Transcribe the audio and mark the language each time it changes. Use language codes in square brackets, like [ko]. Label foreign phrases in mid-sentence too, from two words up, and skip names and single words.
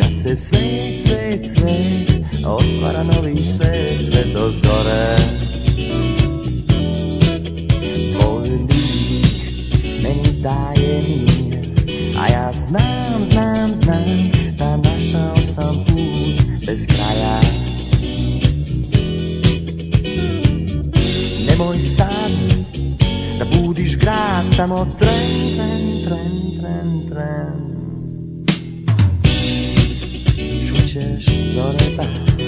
[sk] Zase svet otvára nový svet do zore. Tvoj lík mení tajený a ja znám, našiel som pút bez kraja. [sr] Nemoj sad, da budiš grad, samo tren. Čućeš zore pad.